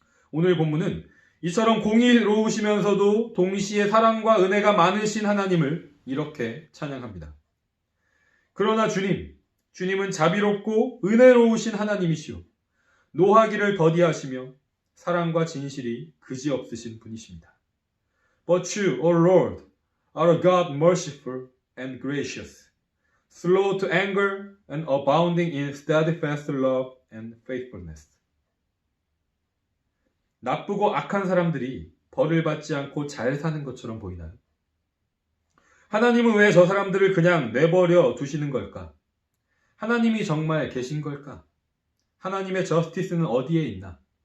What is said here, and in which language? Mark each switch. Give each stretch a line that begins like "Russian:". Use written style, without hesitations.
Korean: 오늘 본문은 이처럼 공의로우시면서도 동시에 사랑과 은혜가 많으신 하나님을 이렇게 찬양합니다. 그러나 주님은 자비롭고 은혜로우신 하나님이시오. 노하기를 더디하시며 사랑과 진실이 그지없으신 분이십니다.
English: But you, O Lord, are a God merciful and gracious, slow to anger and abounding in steadfast love and faithfulness.
Korean: 나쁘고 악한 사람들이 벌을 받지 않고 잘 사는 것처럼 보이나요? 하나님은 왜 저 사람들을 그냥 내버려 두시는 걸까? 하나님이 정말 계신 걸까? 하나님의 저스티스는 어디에 있나?